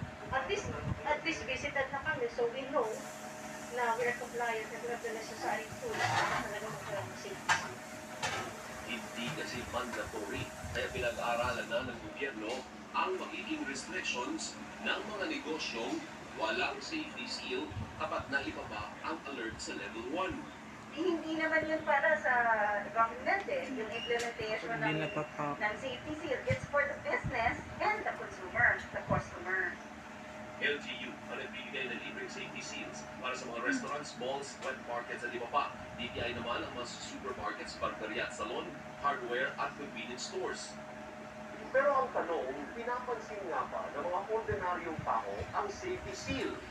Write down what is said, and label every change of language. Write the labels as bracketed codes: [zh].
[en] At least visited na kami, so we know na we are compliant and we have the necessary tools [tl] para talaga magkaroon ng [en] safety seal. [tl] Hindi kasi mandatory, kaya pinag-aaralan na ng gobyerno ang magiging restrictions ng mga negosyong walang safety seal kapag naibaba ang alert sa level 1. Hindi naman yun para sa government yung implementation Hindi ng safety seal. [en] It's for the business and the consumer, the customer. [tl] LGU ang nagbibigay ng libreng safety seals para sa mga restaurants, malls, wet markets at iba pa. DTI naman ang mga supermarkets, barberia at salon, hardware at convenience stores. Pero ang tanong, pinapansin nga ba ng mga ordinaryong tao ang safety seal?